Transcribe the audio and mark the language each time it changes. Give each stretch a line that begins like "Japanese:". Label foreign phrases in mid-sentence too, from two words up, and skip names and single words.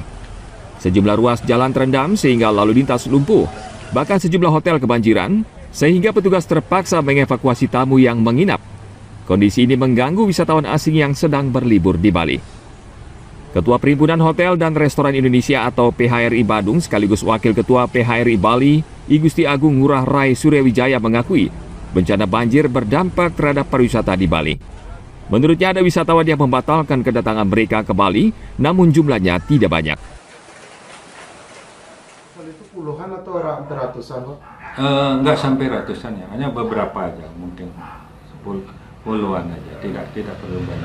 Indonesian: Sejumlah ruas jalan terendam sehingga lalu lintas lumpuh. Bahkan sejumlah hotel kebanjiran sehingga petugas terpaksa mengevakuasi tamu yang menginap. Kondisi ini mengganggu wisatawan asing yang sedang berlibur di Bali. Ketua Perhimpunan Hotel dan Restoran Indonesia atau PHRI Badung sekaligus Wakil Ketua PHRI Bali, I Gusti Agung Ngurah Rai Suryawijaya mengakui bencana banjir berdampak terhadap pariwisata di Bali. Menurutnya ada wisatawan yang membatalkan kedatangan mereka ke Bali, namun jumlahnya tidak banyak. Itu puluhan atau ratusan, Pak? Enggak sampai ratusan ya, hanya beberapa aja, mungkin puluhan aja, tidak perlu banyak.